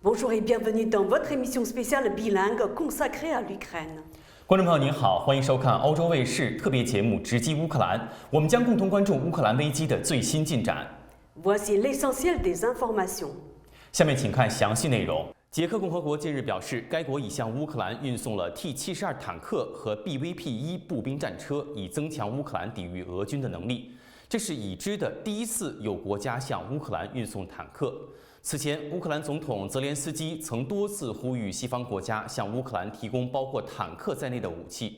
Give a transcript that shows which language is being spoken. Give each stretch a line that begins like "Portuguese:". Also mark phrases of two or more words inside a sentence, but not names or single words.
French: Bonjour et bienvenue dans votre émission spéciale bilingue consacrée à l'Ukraine。
Chinese: 观众朋友您好，欢迎收看欧洲卫视特别节目《直击乌克兰》，我们将共同关注乌克兰危机的最新进展。
French: Voici l'essentiel des informations。
Chinese: 下面请看详细内容。捷克共和国近日表示，该国已向乌克兰运送了 T-72坦克和 BVP-1步兵战车，以增强乌克兰抵御俄军的能力。这是已知的第一次有国家向乌克兰运送坦克。此前，乌克兰总统泽连斯基曾多次呼吁西方国家向乌克兰提供包括坦克在内的武器。